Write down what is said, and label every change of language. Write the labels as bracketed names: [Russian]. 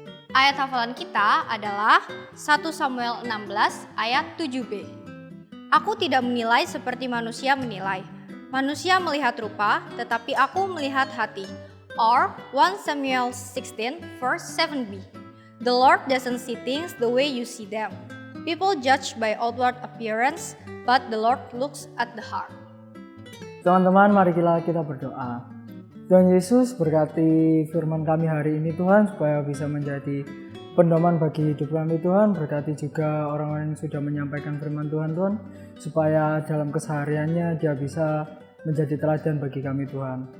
[Indonesian] Ayat hafalan kita adalah 1 Samuel 16 ayat 7b. Aku tidak menilai seperti manusia menilai. Manusia melihat rupa, tetapi aku melihat hati. [English] Or 1 Samuel 16 verse 7b. The Lord doesn't see things the way you see them. People judge by outward appearance, but the Lord looks at the heart. [Indonesian] Teman-teman, mari kita berdoa. Tuhan Yesus, berkati firman kami hari ini Tuhan, supaya bisa menjadi pedoman bagi hidup kami Tuhan. Berkati juga orang-orang yang sudah menyampaikan firman Tuhan Tuhan, supaya dalam kesehariannya dia bisa menjadi teladan bagi kami Tuhan.